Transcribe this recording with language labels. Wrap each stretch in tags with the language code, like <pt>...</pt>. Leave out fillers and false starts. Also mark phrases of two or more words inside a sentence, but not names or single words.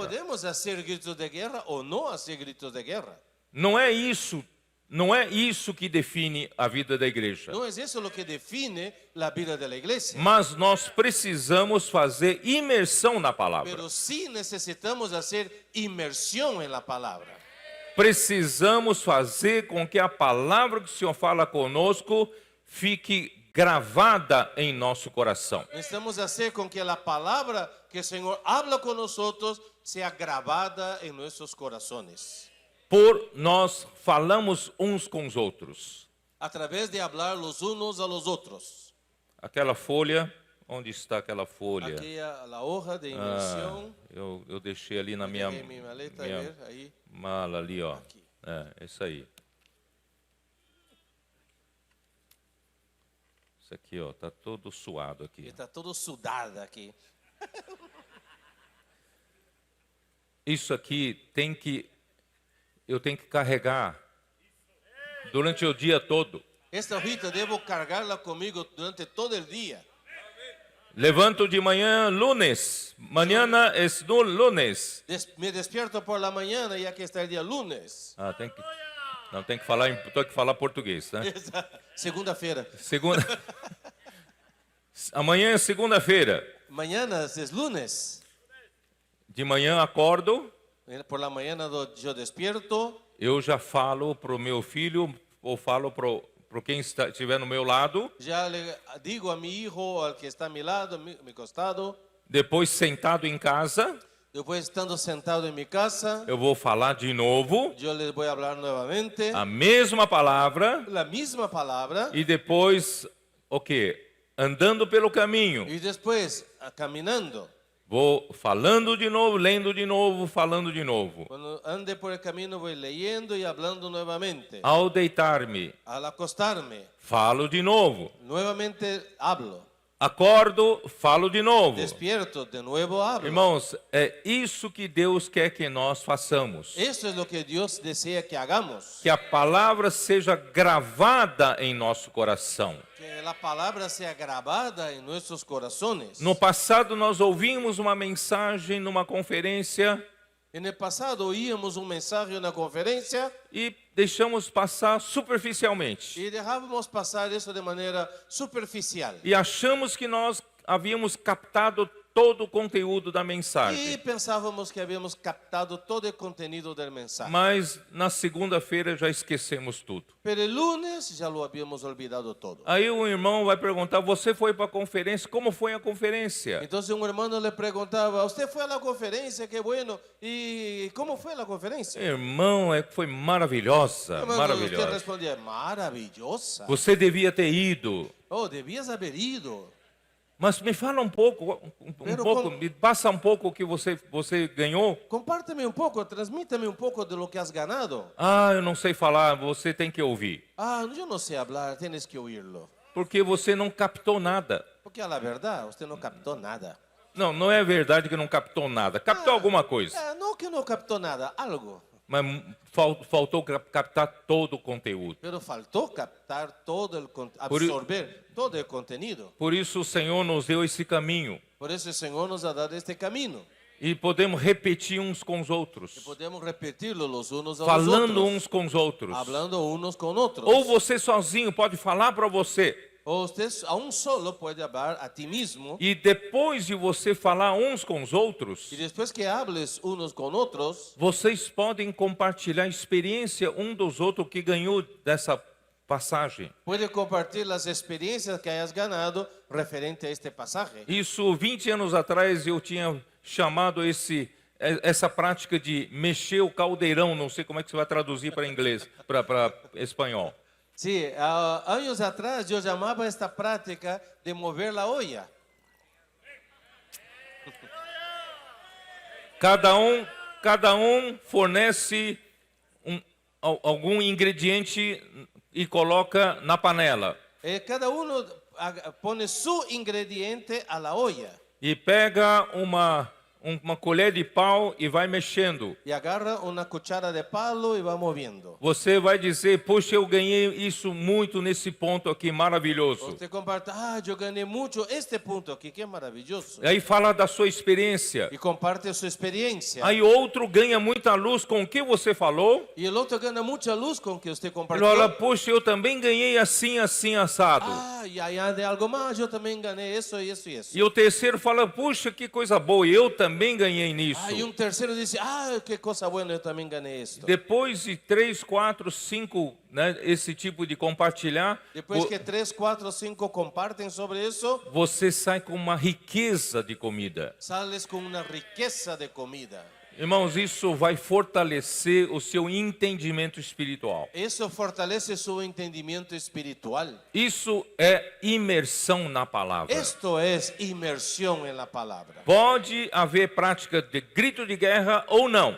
<es>podemos hacer gritos de guerra o no hacer gritos de guerra.</es> <pt>Não é isso que define a vida da igreja.</pt> <es>No es eso lo que define la vida de la iglesia.</es> <pt>Mas nós precisamos fazer imersão na palavra.</pt> <es>Pero sí necesitamos hacer inmersión en la palabra.</es> <pt>Precisamos fazer com que a palavra que o Senhor fala conosco fique gravada em nosso coração.</pt> <es>Necesitamos hacer con que la palabra que el Señor habla con nosotros sea grabada en nuestros corazones.</es> <pt>Por nós falamos uns com os outros.</pt> <es>A través de hablar los unos a los otros.</es> <pt>Aquela folha, onde está aquela folha?</pt> <es>Aquí la hoja de inmersión.</es> <pt>Eu deixei ali na minha Peguei minha maleta, a ver, aí. mala ali, ó. Aqui. É isso aí. Isso aqui, ó, tá todo suado aqui.</pt> <es>Está todo sudada aquí.</es> <pt>Isso aqui eu tenho que carregar durante o dia todo.</pt> <es>Esta hojita debo cargarla conmigo durante todo el día.</es> <pt>Levanto de manhã, lunes.</pt> <es>Mañana es lunes. Me despierto por la mañana ya que está el día lunes.</es> <pt>Ah, tem que falar português, né? Segunda-feira. Segunda. Amanhã é segunda-feira.</pt> <es>Mañana es lunes.</es> <pt>De manhã acordo,</pt> <es>Por la mañana yo despierto.</es> <pt>eu já falo pro meu filho ou falo pro quem estiver no meu lado.</pt> <es>Ya le digo a mi hijo, al que está a mi lado, a mi costado.</es> <pt>Depois, sentado em casa,</pt> <es>Después, estando sentado en mi casa,</es> <pt>eu vou falar de novo</pt> <es>yo les voy a hablar nuevamente</es> <pt>a mesma palavra.</pt> <es>la misma palabra.</es> <pt>E depois, o quê? Andando pelo caminho.</pt> <es>Y después, caminando.</es> <pt>Vou falando de novo, lendo de novo, falando de novo.</pt> <es>Cuando ande por el camino, voy leyendo y hablando nuevamente.</es> <pt>Ao deitar-me,</pt> <es>Al acostarme,</es> <pt>falo de novo.</pt> <es>nuevamente hablo.</es> <pt>Acordo, falo de novo.</pt> <es>Despierto, de nuevo hablo.</es> <pt>Irmãos, é isso que Deus quer que nós façamos.</pt> <es>Eso es lo que Dios desea que hagamos.</es> <pt>Que a palavra seja gravada em nosso coração.</pt> <es>Que la palabra sea grabada en nuestros corazones.</es> <pt>No passado, nós ouvimos uma mensagem numa conferência</pt> <es>En el pasado oíamos un mensaje en una conferencia</es> <pt>e deixamos passar superficialmente.</pt> <es>y dejábamos pasar eso de manera superficial.</es> <pt>E achamos que nós havíamos captado todo o conteúdo da</pt> <es>Y</es> <pt>mensagem.</pt> <es>pensábamos que habíamos captado todo el contenido del mensaje.</es> <pt>Mas na segunda-feira já esquecemos tudo.</pt> <es>Pero el lunes ya lo habíamos olvidado todo.</es> <pt>Aí o irmão vai perguntar: você foi para a conferência? Como foi a conferência?</pt> <es>Entonces un hermano le preguntaba, ¿usted fue a la conferencia? Qué bueno. ¿Y cómo fue la conferencia?</es> <pt>Irmão, foi maravilhosa,</pt> <es>Hermano, usted</es> <pt>maravilhosa.</pt> <es>respondía, maravillosa.</es> <pt>Você devia ter ido.</pt> <es>Oh, debías haber ido.</es> <pt>Mas me fala um pouco, me passa um pouco o que você ganhou.</pt> <es>Compárteme un poco, transmítame un poco de lo que has ganado.</es> <pt>Ah, eu não sei falar, você tem que ouvir.</pt> <es>Ah, yo no sé hablar, tienes que oírlo.</es> <pt>Porque você não captou nada.</pt> <es>Porque a la verdad, usted no captó nada.</es> <pt>Não, não é verdade que não captou nada. Captou alguma coisa.</pt> <es>No que no captó nada, algo.</es> <pt>mas faltou captar todo o conteúdo.</pt> <es>pero faltó captar absorber todo el contenido.</es> <pt>Por isso o Senhor nos deu esse caminho.</pt> <es>Por eso el Señor nos ha dado este camino.</es> <pt>E podemos repetir uns com os</pt> <es>Que</es> <pt>outros,</pt> <es>podemos repetirlo los unos a los</es> <pt>falando</pt> <es>otros,</es> <pt>uns com os outros.</pt> <es>hablando unos con otros.</es> <pt>Ou você sozinho pode falar para você.</pt> <es>O usted aún solo puede hablar a ti mismo.</es> <pt>E depois de você falar uns com os outros,</pt> <es>Y después que hables unos con otros,</es> <pt>vocês podem compartilhar a experiência um dos outros que ganhou dessa passagem.</pt> <es>puede compartir las experiencias que hayas ganado referente a este pasaje.</es> <pt>Isso 20 anos atrás eu tinha chamado essa prática de mexer o caldeirão, não sei como é que você vai traduzir para inglês, para espanhol.</pt> <es>Sí, años atrás yo llamaba esta práctica de mover la olla.</es> <pt>Cada um fornece algum ingrediente e coloca na panela.</pt> <es>Cada uno pone su ingrediente a la olla</es> <pt>E pega uma colher de pau e vai mexendo.</pt> <es>y agarra una cuchara de palo y va moviendo.</es> <pt>Você vai dizer, poxa, eu ganhei isso muito nesse ponto aqui, maravilhoso.</pt> <es>Usted comparte, yo gané mucho este punto aquí, qué maravilloso.</es> <pt>Aí fala da sua experiência.</pt> <es>Y comparte su experiencia.</es> <pt>Aí outro ganha muita luz com o que você falou.</pt> <es>Y el otro gana mucha luz con que usted</es> <pt>Ele</pt> <es>compartió.</es> <pt>fala, poxa, eu também ganhei assim, assim, assado.</pt> <es>Y allá de algo más, yo también gané eso y eso y eso.</es> <pt>E o terceiro fala, puxa, que coisa boa, eu também ganhei nisso.</pt> <es>Y un tercero dice, qué cosa buena, yo también gané esto.</es> <pt>Depois de 3, 4, 5, né, esse tipo de compartilhar,</pt> <es>Después que 3, 4, 5 comparten sobre eso,</es> <pt>você sai com uma riqueza de comida.</pt> <es>sales con una riqueza de comida.</es> <pt>Irmãos, isso vai fortalecer o seu entendimento espiritual.</pt> <es>Eso fortalece su entendimiento espiritual.</es> <pt>Isso é imersão na palavra.</pt> <es>Esto es inmersión en la palabra.</es> <pt>Pode haver prática de grito de guerra ou não.</pt>